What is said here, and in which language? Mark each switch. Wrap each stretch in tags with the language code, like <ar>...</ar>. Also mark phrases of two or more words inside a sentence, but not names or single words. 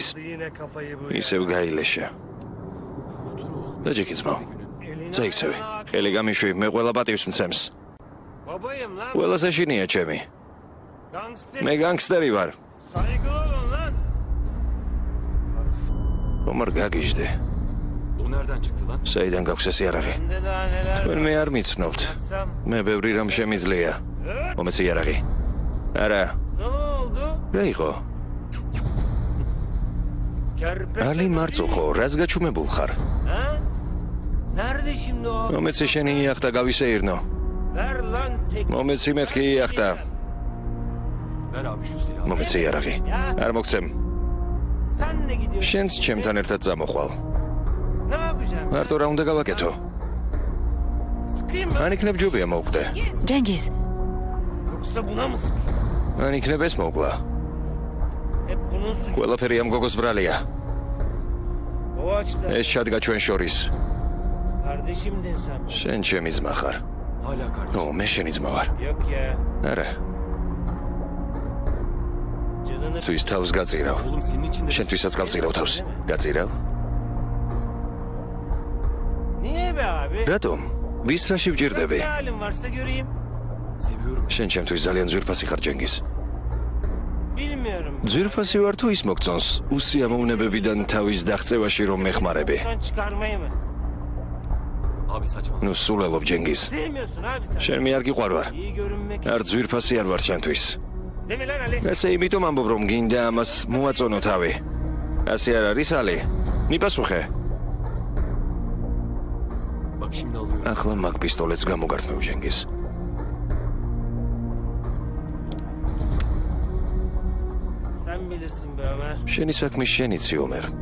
<ka>ისევ გაილეშა. და ჯეკიცმო. წაიქცევი. ხელი გამიშვი, მე ყველა პატივს მცემს. ყველას ეშინია ჩემი. მე განგსტერი ვარ. რომარ გაგიჟდე.</ka> <tr>Bu nereden çıktı lan?</tr> <ka>საიდან გაქვს ეს იარაღი? თქვენ მე არ მიცნობთ. მე ბევრი რამ შემიძლია. მომეცი იარაღი. არა. რა იყო? ალი მარწუხო, რას გაჩუმებულ ხარ? მომეცი შენი იახტა გავისეირნო. მომეცი მეთქი იახტა.</ka> <tr>Ver abi şu silahı.</tr> <ka>მომეცი იარაღი. არ მოგცემ. შენც ჩემთან ერთად წამოხვალ. მარტო რა უნდა გავაკეთო? მან იქნებ ჯობია მოვკვდე. ჯენგიზ, მან იქნებ ეს მოვკლა. ყველაფერი ამ გოგოს ბრალია. ეს ჩადგა ჩვენ შორის. შენ ჩემი ძმა ხარ.</ka> <tr>Hala kardeşim.</tr> <ka>ო, მე შენი ძმა ვარ. არა. თვის თავს გაწირავ.</ka> <tr>Oğlum senin için de...</tr> <ka>შენთვისაც გავწირავ თავს. გაწირავ? რატომ? ვის რაში ვჭირდები?</ka> <tr>Seviyorum.</tr> <ka>შენ ჩემთვის ძალიან ძვირფასი ხარ, ჯენგიზ. ძვირფასი ვარ თუ ის მოგწონს უსიამოვნებებიდან თავის დაღწევაში რომ მეხმარები?</ka> <tr>Abi saçmalama.</tr> <ka>ნუ სულელობ, ჯენგიზ. შენ მე არ გიყვარ ვარ. არ ძვირფასი არ ვარ შენთვის. ესე იმიტომ ამბობ რომ გინდა ამას მოაწონო თავი. ასე არ არის ალი? მიპასუხე.</ka> <tr>Bak şimdi alıyorum.</tr> <ka>ახლა მაგ პისტოლეტს გამოგართმევ, ჯენგიზ. შენი საქმე შენიცი, ომერ.</ka>